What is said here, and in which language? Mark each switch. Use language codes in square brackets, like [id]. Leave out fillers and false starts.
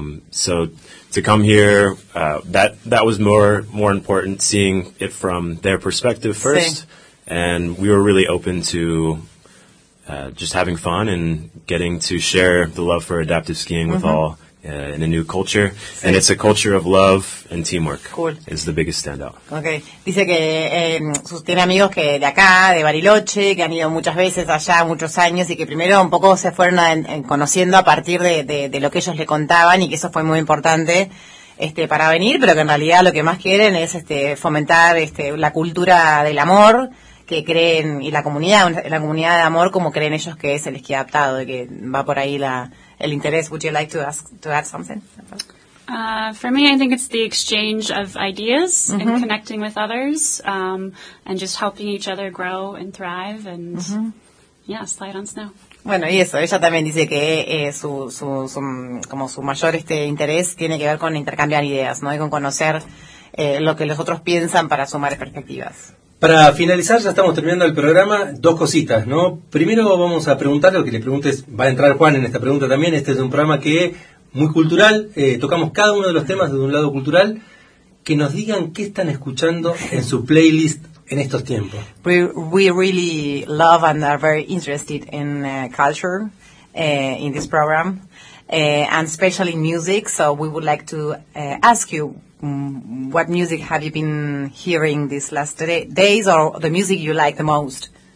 [en] So to come here, that was more important, seeing it from their perspective first. [es] Sí. [en] And we were really open to just having fun and getting to share the love for adaptive skiing with mm-hmm. all in a new culture. [es] Sí. [en] And it's a culture of love and teamwork. Cool. Is the biggest standout. Okay. [es] Dice que tiene amigos que de acá, de Bariloche, que han ido muchas veces allá, muchos años, y que primero un poco se fueron conociendo a partir de lo que ellos le contaban, y que eso fue muy importante para venir, pero que en realidad lo que más quieren es fomentar la cultura del amor, que creen, y la comunidad de amor, como creen ellos que es el esquí adaptado, que va por ahí el interés. [en] Would you like to add something? For me, I think it's the exchange of ideas mm-hmm. and connecting with others, and just helping each other grow and thrive, and mm-hmm. yeah, slide on snow. [es] Bueno, y eso, ella también dice que su mayor interés tiene que ver con intercambiar ideas, ¿no? Y con conocer lo que los otros piensan para sumar perspectivas. Para finalizar, ya estamos terminando el programa, dos cositas, ¿no? Primero vamos a preguntarle, lo que le preguntes, va a entrar Juan en esta pregunta también. Este es un programa que es muy cultural, tocamos cada uno de los temas desde un lado cultural. Que nos digan qué están escuchando en su playlist en estos tiempos. [en] We really love and are very interested in culture in this program, and especially music, so we would like to ask you, what music have you been hearing these last days, or the music you like the most?